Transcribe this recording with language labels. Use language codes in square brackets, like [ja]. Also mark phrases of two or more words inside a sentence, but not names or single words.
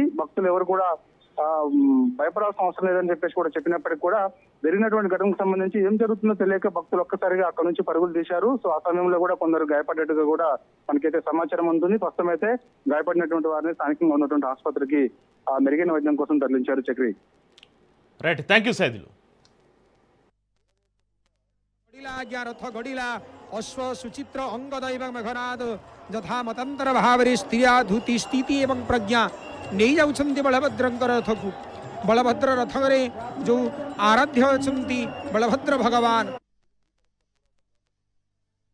[te] భక్తులు ఎవరు కూడా భయపడాల్సిన అవసరం లేదని చెప్పేసి కూడా చెప్పినప్పటికీ కూడా జరిగినటువంటి ఘటనకు సంబంధించి ఏం జరుగుతుందో తెలియక భక్తులు ఒక్కసారిగా అక్కడ నుంచి పరుగులు తీశారు. సో ఆ సమయంలో కూడా కొందరు గాయపడ్డట్టుగా కూడా మనకైతే సమాచారం ఉంటుంది. ప్రస్తుతం అయితే గాయపడినటువంటి వారిని స్థానికంగా ఉన్నటువంటి ఆసుపత్రికి మెరుగైన వైద్యం కోసం తరలించారు. చక్రి, [en] Right, thank you సైదులు. [or] ରଥ ଗଡିଲା ଅଶ୍ୱ ସୁଚିତ୍ର ଅଙ୍ଗଦ ଏବଂ ମେଘନାଦ ଯଥା ମତାନ୍ତର ଭାବରେ ସ୍ତ୍ରିୟା ଧୂତି ସ୍ଥିତି ଏବଂ ପ୍ରଜ୍ଞା ନହିଁ ଯାଉଛନ୍ତି ବଳଭଦ୍ରଙ୍କର ରଥ କୁ। ବଳଭଦ୍ର ରଥରେ ଯେ ଆରାଧ୍ୟ ଅଛନ୍ତି ବଳଭଦ୍ର ଭଗବାନ